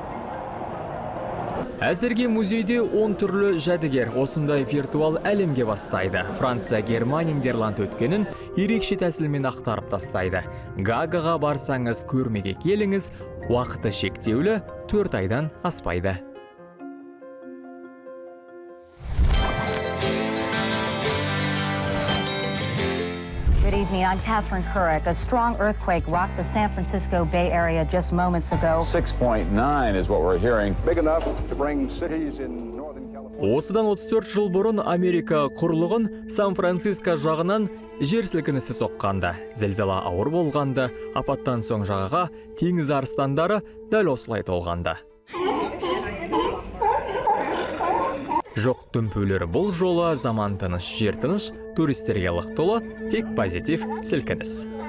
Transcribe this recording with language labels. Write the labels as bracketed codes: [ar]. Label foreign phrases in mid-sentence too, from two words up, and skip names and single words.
[kk] Әзірге музейде 10 түрлі жәдігер осындай виртуал әлемге бастайды. Франция, Германия, Нидерланд өткенін ерекше тәсілмен ақтарып тастайды. Гагаға барсаңыз көрмеге келіңіз, уақыты шектеулі 4 айдан аспайды. [en] Good evening, I'm Catherine Couric. A strong earthquake rocked the San Francisco Bay Area just moments ago. 6.9 is what we're hearing. Big enough to bring cities in Northern California. [kk] Осыдан 34 жыл бұрын Америка құрлығын Сан-Франциско жағынан жер сілкінісі соққанда. Зілзала ауыр болғанда, апаттан соң жағаға теңіз арыстандары дәл осылай толғанда. Жоқ дүмпулер бұл жолы заман тыныш, жер тыныш, туристерге лық толы, тек позитив сілкініс.